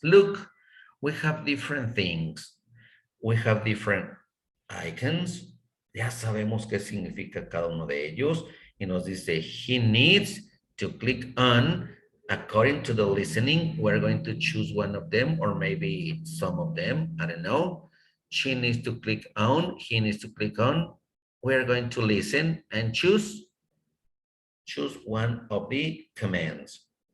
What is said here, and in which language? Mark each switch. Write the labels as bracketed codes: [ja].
[en] Look, we have different things. We have different icons. [es] Ya sabemos qué significa cada uno de ellos. Y nos dice, [en] he needs to click on, according to the listening, we're going to choose one of them or maybe some of them. I don't know. She needs to click on, he needs to click on. We're going to listen and choose one of the commands.